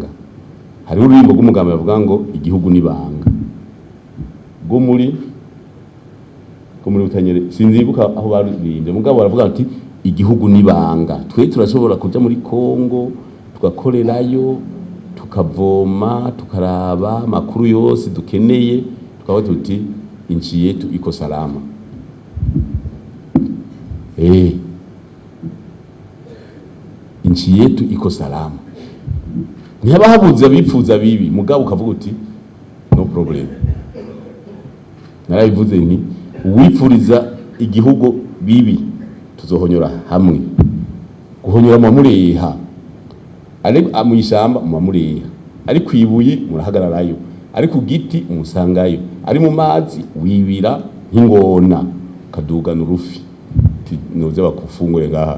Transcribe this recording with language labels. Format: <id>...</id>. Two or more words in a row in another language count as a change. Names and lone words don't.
<rn>Hariho ururimbo rw'umugambi bavuga ngo igihugu nibanga go muri utanyere, sinzibuka aho baririmbye, mugabo baravuga ati igihugu nibanga. Twe turashobora kuja muri Kongo tugakorerayo, tukavoma, tukaraba makuru yose dukeneye, tukavuga tuti</rn> <sw>inchi yetu iko salama. Inchi yetu iko salama.</sw> <rn>Ntihaba habuze abipfuza bibi, mugabo ukavuga uti</rn> <en>no problem.</en> <rn>Narabivuze nti uwipfuriza igihugu bibi tuzohonyora hamwe. Guhonyora mu mureha, ari amuyishamba mu mureha, ari kwibuye murahagararayo, ari ku giti umusangayo, ari mu mazi wibira nk'ingona kadugana urufi noze bakufungure ngaha.</rn>